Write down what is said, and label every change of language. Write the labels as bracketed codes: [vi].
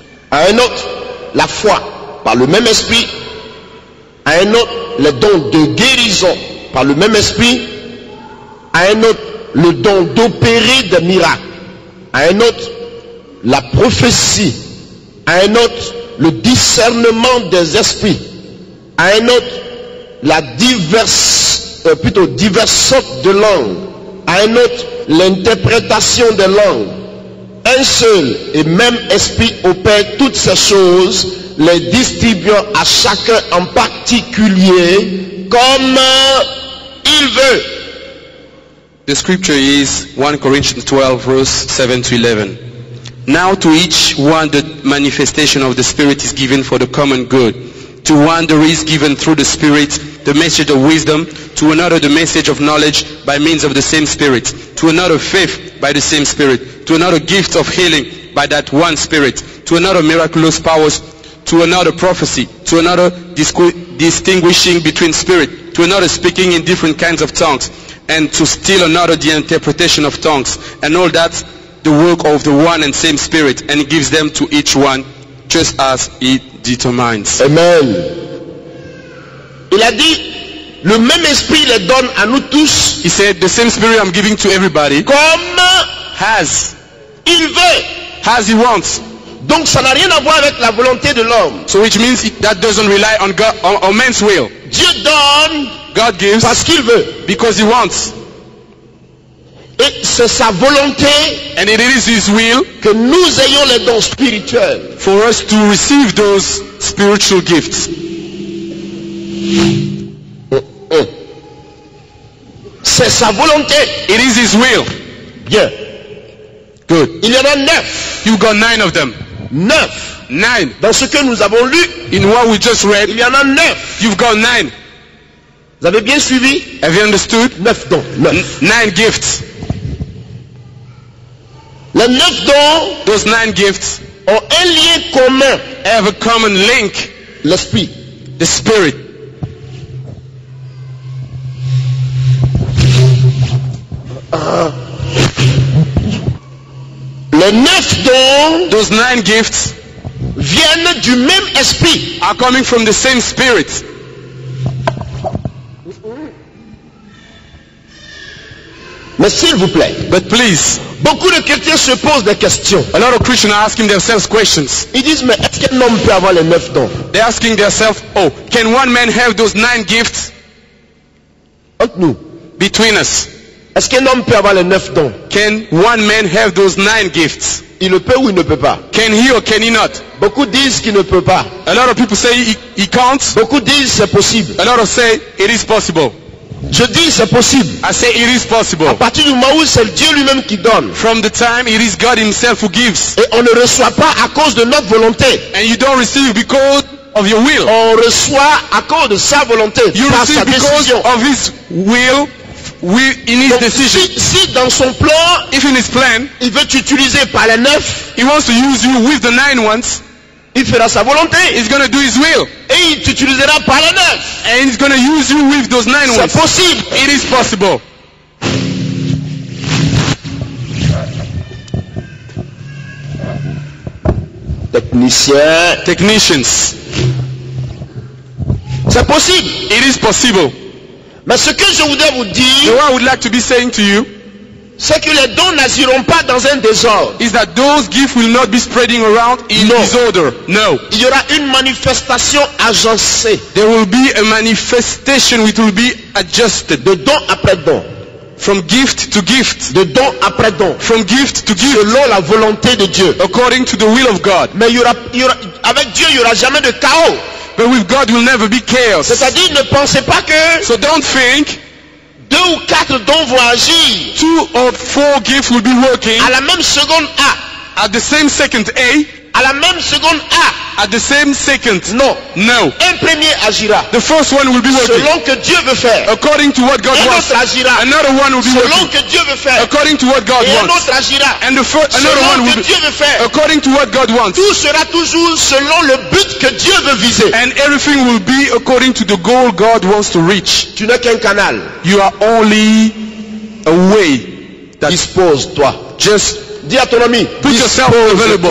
[fr] à un autre la foi par le même esprit, à un autre les dons de guérison par le même esprit, à un autre le don d'opérer des miracles, à un autre la prophétie, à un autre le discernement des esprits, à un autre la diverses sortes de langues, à un autre l'interprétation des langues. Un seul et même esprit opère toutes ces choses, les distribuant à chacun en particulier comme il veut. [en] The scripture is 1 Corinthians 12 verse 7 to 11. Now to each one the manifestation of the Spirit is given for the common good. To one there is given through the Spirit the message of wisdom, to another the message of knowledge by means of the same Spirit, to another faith by the same Spirit, to another gift of healing by that one Spirit, to another miraculous powers, to another prophecy, to another distinguishing between spirit, to another speaking in different kinds of tongues, and to still another the interpretation of tongues, and all that the work of the one and same Spirit, and he gives them to each one just as he determines. Amen. [fr] Il a dit, le même esprit les donne à nous tous. [en] He said, the same Spirit I'm giving to everybody, [fr] Comme [en] as [fr] il veut. [en] he wants. [fr] Donc ça n'a rien à voir avec la volonté de l'homme. [en] So which means that doesn't rely on God, on man's will. [fr] Dieu donne [en] God gives [fr] parce qu'il veut. [en] because he wants. [fr] Et c'est sa volonté [en] And it is his will [fr] que nous ayons les dons spirituels. [en] for us to receive those spiritual gifts. [fr] C'est sa volonté. [en] It is his will. [fr] Bien. [en] Good. [fr] Il y en a 9. [en] You got 9 of them. [fr] 9. [en] 9. [fr] Dans ce que nous avons lu, [en] In what we just read, [fr] il y en a 9. [en] you've got 9. [fr] Vous avez bien suivi? [en] Have you understood? [fr] 9 dons. 9. [en] 9 gifts. [fr] Les 9 dons [en] Those 9 gifts [fr] ont un lien commun. [en] have a common link. [fr] L'esprit. [en] The Spirit. [fr] Les 9 dons [en] Those 9 gifts [fr] viennent du même esprit. [en] are coming from the same Spirit. [fr] Mais s'il vous plaît, [en] But please, [fr] beaucoup de chrétiens se posent des questions. [en] a lot of Christians are asking themselves questions. [fr] Ils disent, mais est-ce qu'un homme peut avoir les 9 dons? [en] They're asking themselves, oh, can one man have those 9 gifts [fr] Entre nous, [en] between us? [fr] est-ce qu'un homme peut avoir les 9 dons? [en] Can one man have those 9 gifts? [fr] Il le peut ou il ne peut pas? [en] Can he or can he not? [fr] Beaucoup disent qu'il ne peut pas. [en] A lot of people say he can't. [fr] Beaucoup disent c'est possible. [en] A lot of say it is possible. [fr] Je dis c'est possible. [en] I say it is [fr] À [en] possible. [fr] partir du moment où c'est Dieu lui-même qui donne. [en] From the time it is God himself who gives. [fr] Et on ne reçoit pas à cause de notre volonté. [en] And you don't receive because of your will. [fr] On reçoit à cause de sa volonté, [en] You [fr] par sa [en] receive because [fr] décision. [en] of his will, in his [fr] Donc, [en] decision. [fr] si dans son plan, [en] If in his plan, [fr] il veut t'utiliser par les 9, [en] he wants to use you with the 9 ones, [fr] il fera sa volonté. [en] he's going to do his will. [fr] Et il t'utilisera par les 9. [en] And he's going to use you with those 9 [fr] C'est [en] ones. [fr] possible. [en] It is possible. [fr] Technicien. [en] Technicians, [fr] C'est possible. [en] it is possible. [fr] Mais ce que je voudrais vous [en] So [fr] dire, [en] what I would like to be saying to you [fr] c'est que les dons n'agiront pas dans un désordre. [en] is that those gifts will not be spreading around in No. disorder. No. [fr] Il y aura une manifestation agencée [en] There will be a manifestation which will be adjusted [fr] de don après don, [en] from gift to gift, [fr] de don après don, [en] from gift to gift, [fr] selon la volonté de Dieu. [en] according to the will of God. [fr] Mais avec Dieu, il n'y aura jamais de chaos. [en] But with God will never be chaos. [fr] C'est-à-dire, ne pensez pas que [en] So don't think [fr] 2 ou 4 dons vont agir [en] 2 or 4 gifts will be working [fr] à la même seconde A, [en] at the same second [fr] à la même seconde A. [en] at the same second. [fr] Non. [en] No. [fr] Un premier agira [en] The first one will be working [fr] selon que Dieu veut faire. [en] according to what God [fr] Un [en] wants. [fr] autre agira [en] Another one will be [fr] selon [en] working [fr] que Dieu veut faire. [en] according to what God [fr] Et un [en] wants. [fr] autre agira [en] And another one [fr] selon [en] will [fr] que [en] be [fr] Dieu veut faire. [en] according to what God wants. [fr] Tout sera toujours selon le but que Dieu veut viser. [en] And everything will be according to the goal God wants to reach. [fr] Tu n'es qu'un canal. [en] You are only a way that [fr] Dispose-toi. [en] just [fr] Dis à ton ami, [en] put yourself available.